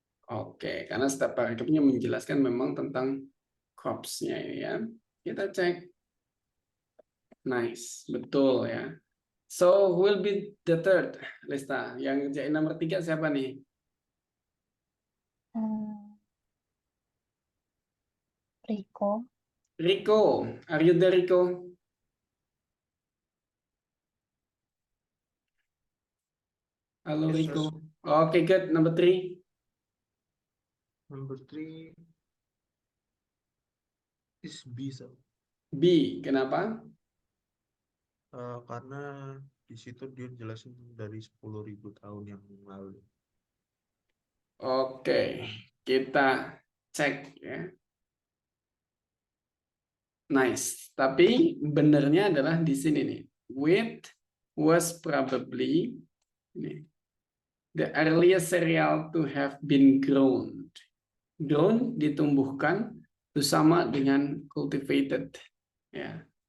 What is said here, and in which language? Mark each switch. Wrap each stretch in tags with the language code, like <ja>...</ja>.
<id>Oke, karena setiap paragrafnya menjelaskan memang tentang crops-nya ini ya. Kita cek. Nice, betul ya.</id> <en>So, who will be the third, Lista?</en> <id>Yang ngerjain nomor 3 siapa nih? Rico.</id> <en>Rico. Are you there, Rico?</en> <id>Halo,</id> <en>Yes, Rico. sir. Oke, good. Number 3. Number 3 is B, sir.</en> <id>B. Kenapa? Karena di situ dia jelasin dari 10.000 tahun yang lalu. Oke, kita cek ya.</id> <en>Nice.</en> <id>Tapi benernya adalah di sini nih.</id> <en>Wheat was probably</en> <id>ini,</id> <en>the earliest cereal to have been grown.</en> <id>Grown ditumbuhkan itu sama dengan cultivated. Ya.</id>